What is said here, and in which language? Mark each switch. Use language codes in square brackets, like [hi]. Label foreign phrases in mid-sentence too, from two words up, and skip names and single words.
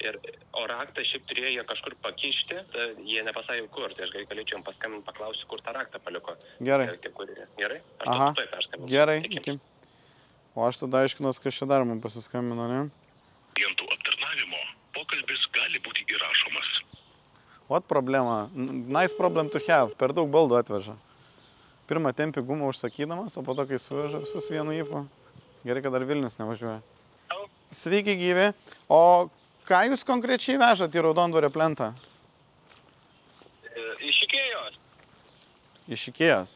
[lt] O raktą šiaip turėjo kažkur pakišti, jie nepasakė kur, tai aš galėčiau jam paskambinti, paklausti, kur tą raktą paliko. Gerai. Gerai? Aš Aha, tuoj perskambinsiu. gerai. Iki. O aš tada aiškinos, kas čia dar man pasiskambino, ne? Klientų aptarnavimo pokalbis gali būti įrašomas. Vat problema. [en] Nice problem to have. [lt] Per daug baldų atveža. Pirmą tempį gumą užsakydamas, o po to, kai suveža visus vienu įpu. Gerai, kad dar Vilnius nevažiuoja. Sveiki gyvi. O ką jūs konkrečiai vežat į Raudondvario plentą? Iš Ikėjos. Iš Ikėjos.